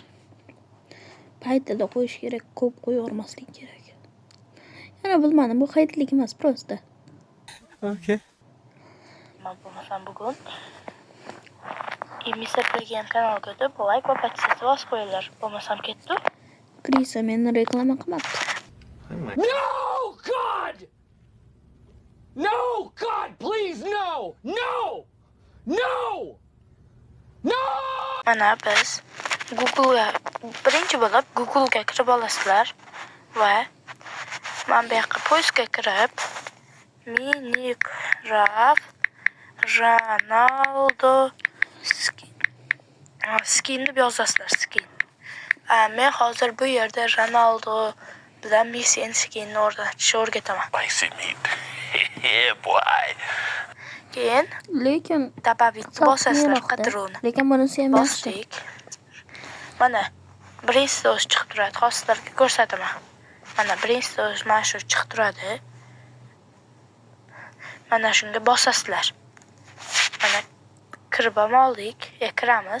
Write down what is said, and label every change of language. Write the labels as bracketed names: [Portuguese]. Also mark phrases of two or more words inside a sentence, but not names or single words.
[Uzbek] Paytida qo'yish kerak, ko'p qo'yvormaslik kerak. Yana bilmadim, bu hayitlik emas, prosta. Okay. Men bo'lmasam bugun Mr. Playgen kanaliga o'tib, like va podpisatsiya bosib qo'yinglar. Bo'lmasam ketdi. Krisa meni reklama qilmabdi. [English] No, God! No, God, please, no! No! No! No! [Uzbek] Mana biz Google'ga birinchi bo'lib Google'ga kirib olasizlar va men bu yoqqa poyga kirib Minecraft Ronaldo skin deb yozasizlar, skin. Men hozir bu yerda Ronaldo bilan Messi skinni o'rnatishni o'rgataman. [English] Spicy meat. Yeah, boy. [Uzbek] Keyin Lekin dababitni bosasizlar qidiruvni. Lekin bunisi ham yaxshi. Bosdik. Mana birinchisi o'zi chiqib turadi. Hozir sizlarga ko'rsataman. Mana birinchisi o'zi mana shu chiqib turadi. Mana shunga bosasizlar. Mana kirib oldik, kiramiz.